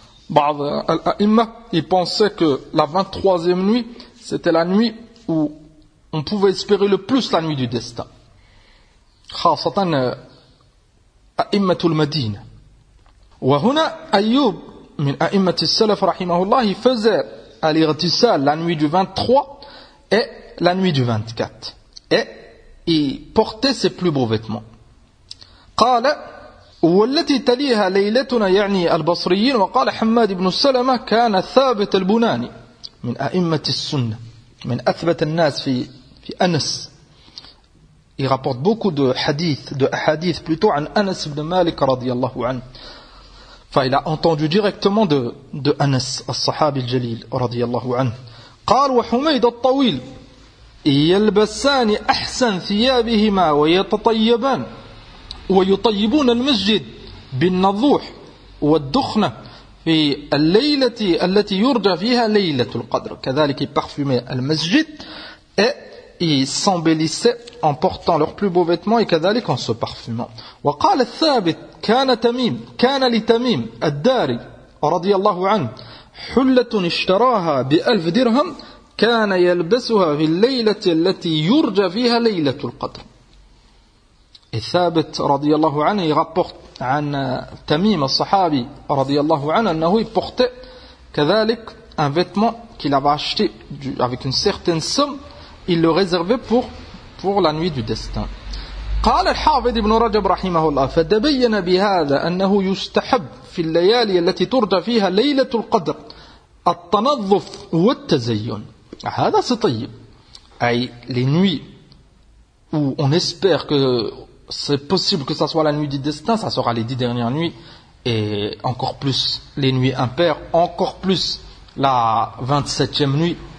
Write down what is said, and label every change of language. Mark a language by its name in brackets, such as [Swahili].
[Arabic] بعض الأئمة [French] pensaient que la 23e nuit c'était la nuit où on pouvait espérer le plus la nuit du destin, [Arabic] خاصة أئمة المدينة. وهنا أيوب من أئمة السلف رحمه الله [French] faisait l'irtisal la nuit du 23 et la nuit du 24 et il portait ses plus beaux vêtements. [Arabic] قال والتي تليها ليلتنا يعني البصريين وقال حماد بن سلمة كان ثابت البناني من أئمة السنة من أثبت الناس في أنس. [French] Il rapporte beaucoup de hadith plutôt [Arabic] عن أنس بن مالك رضي الله عنه. [French] Enfin, il a entendu directement de Anas, [Arabic] al-Sahabi al-Jalil, radiyallahu anhu. قال وحميد الطويل يلبسان أحسن ثيابهما ويتطيبان ويطيبون المسجد بالنضوح والدخنة في الليلة التي يرجى فيها ليلة القدر. كذلك يبخفمي المسجد [French] et s'embellissaient en portant leurs plus beaux vêtements et [Arabic] كذلك [French] en se parfumant. [Arabic] وقال الثابت كان تميم كان لتميم الداري رضي الله عنه حلة اشتراها بألف درهم كان يلبسها في الليلة التي يرجى فيها ليلة القدر. الثابت رضي الله عنه [French] rapporte [Arabic] عن تميم الصحابي رضي الله عنه أنه [French] portait [Arabic] كذلك [French] un vêtement qu'il avait acheté avec une certaine somme, il le réservait pour la nuit du destin. [Arabic] قال الحافظ ابن رجب رحمه الله فتبين بهذا أنه يستحب في الليالي التي ترجى فيها ليلة القدر التنظف والتزين. هذا سطيب أي لنوي [French] ou on espère que c'est possible que ça soit la nuit du destin, ça sera les 10 dernières nuits, et encore plus les nuits impaires, encore plus la 27e nuit.